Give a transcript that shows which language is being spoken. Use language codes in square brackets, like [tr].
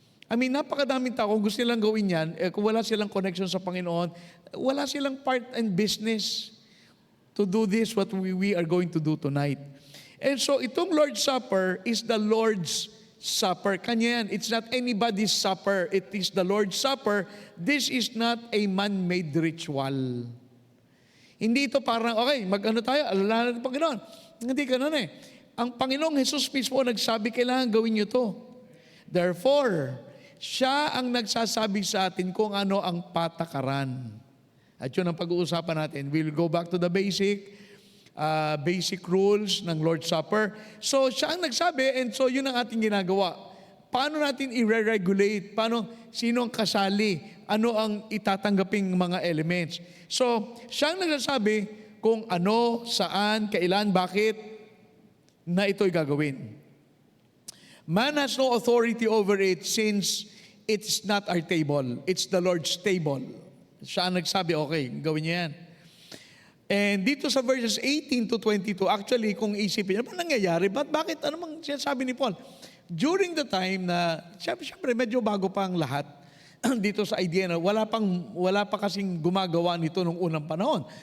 [tl] Napakadaming tao, kung gusto nilang gawin yan, kung wala silang connection sa Panginoon, wala silang [en] part and business to do this, what we are going to do tonight. And so, itong Lord's Supper is the Lord's Supper. [tl] Kanya yan. [en] It's not anybody's supper. It is the Lord's Supper. This is not a man-made ritual. [tl] Hindi ito parang, okay, tayo, alalahanan ng Panginoon. Hindi ganun eh. Ang Panginoong Jesus mismo nagsabi, kailangan gawin niyo to. Therefore, siya ang nagsasabi sa atin kung ano ang patakaran. At yun ang pag-uusapan natin. [en] We'll go back to the basic rules ng Lord's Supper. [tl] So, siya ang nagsabi, and so yun ang ating ginagawa. Paano natin i-regulate? Sino ang kasali? Ano ang itatanggaping mga elements? So, siya ang nagsasabi kung ano, saan, kailan, bakit na ito'y gagawin. [en] Man has no authority over it since it's not our table. It's the Lord's table. [tl] Siya ang nagsabi, okay, gawin niyo yan. And dito sa verses 18 to 22, actually, kung isipin, ano nangyayari? Bakit? Ano mang sinasabi ni Paul? During the time na, siyempre, medyo bago pa ang lahat. dito sa idea na wala pa kasing gumagawa nito nung unang panahon.